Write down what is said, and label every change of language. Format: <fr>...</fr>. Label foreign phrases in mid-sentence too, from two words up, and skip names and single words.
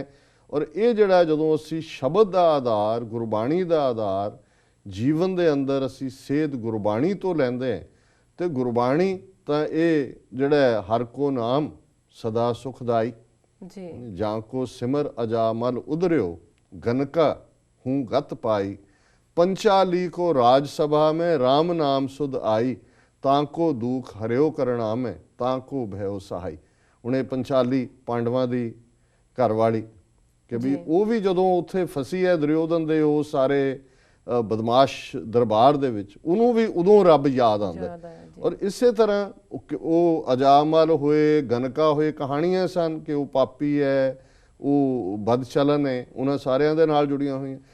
<pa>ਔਰ ਇਹ ਜਿਹੜਾ ਜਦੋਂ ਅਸੀਂ ਸ਼ਬਦ ਦਾ ਆਧਾਰ, ਗੁਰਬਾਣੀ ਦਾ ਆਧਾਰ ਜੀਵਨ ਦੇ ਅੰਦਰ ਅਸੀਂ ਸੇਧ ਗੁਰਬਾਣੀ ਤੋਂ ਲੈਂਦੇ ਹਾਂ, ਤੇ ਗੁਰਬਾਣੀ ਤਾਂ ਇਹ ਜਿਹੜਾ ਹਰ ਕੋ ਨਾਮ ਸਦਾ ਸੁਖਦਾਈ, ਜਾਂ ਕੋ ਸਿਮਰ ਅਜਾਮਲ ਉਧਰਿਓ, ਗਨਕਾ ਹੂੰ ਗਤ ਪਾਈ, ਪੰਚਾਲੀ ਕੋ ਰਾਜ ਸਭਾ में राम नाम सुध आई, ताको दुख हरियो करना में ताको भयो सहाई। ਹੁਣ ਇਹ ਪੰਚਾਲੀ ਪਾਂਡਵਾਂ ਦੀ ਘਰਵਾਲੀ ਕਿ ਵੀ ਉਹ ਵੀ ਜਦੋਂ ਉੱਥੇ ਫਸੀ ਹੈ ਦੁਰਯੋਧਨ ਦੇ ਉਹ ਸਾਰੇ ਬਦਮਾਸ਼ ਦਰਬਾਰ ਦੇ ਵਿੱਚ, ਉਹਨੂੰ ਵੀ ਉਦੋਂ ਰੱਬ ਯਾਦ ਆਉਂਦਾ। ਔਰ ਇਸੇ ਤਰ੍ਹਾਂ ਉਹ ਅਜਾਮਲ ਹੋਏ, ਗਨਕਾ ਹੋਏ, ਕਹਾਣੀਆਂ ਸਨ ਕਿ ਉਹ ਪਾਪੀ ਹੈ, ਉਹ ਬਦਚਲਨ ਹੈ, ਉਹਨਾਂ ਸਾਰਿਆਂ ਦੇ ਨਾਲ ਜੁੜੀਆਂ ਹੋਈਆਂ।</pa>